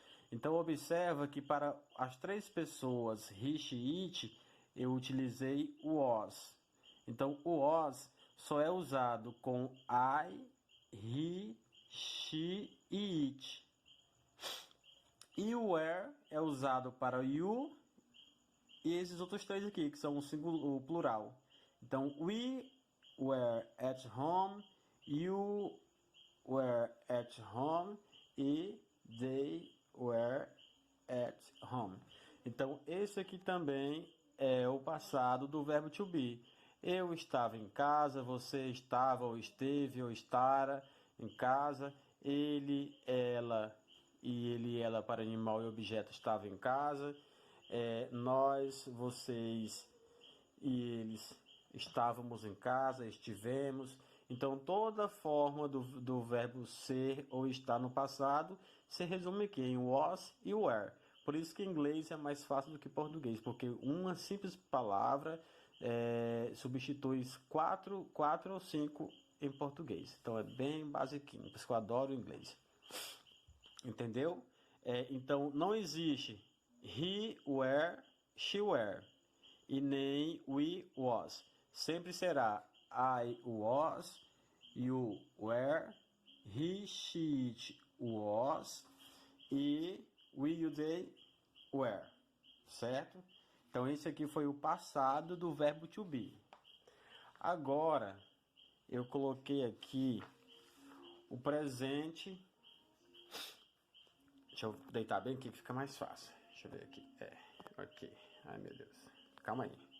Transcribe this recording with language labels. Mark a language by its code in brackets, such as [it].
[pt] Então observa que para as três pessoas he, she, it, eu utilizei was. Então o was só é usado com I, he, she e it. E o were é usado para you e esses outros três aqui, que são o plural. [en] Então, we were at home, you were at home e they were at home. [pt] Então, esse aqui também é o passado do verbo to be. Eu estava em casa, você estava ou esteve ou estará em casa, ele, ela e ele e ela para animal e objeto estava em casa, nós, vocês e eles estávamos em casa, estivemos. Então toda forma do verbo ser ou estar no passado se resume aqui em was e were. Por isso que inglês é mais fácil do que português, porque uma simples palavra substitui quatro ou cinco em português. Então é bem basiquinho, por isso que eu adoro o inglês. Entendeu? Então não existe he were, she were e nem we was. Sempre será I was, you were, he, she, it was e we, you, they were. Certo? Então esse aqui foi o passado do verbo to be. Agora eu coloquei aqui o presente. Deixa eu deitar bem aqui que fica mais fácil. Deixa eu ver aqui. Ok. Ai, meu Deus. Calma aí.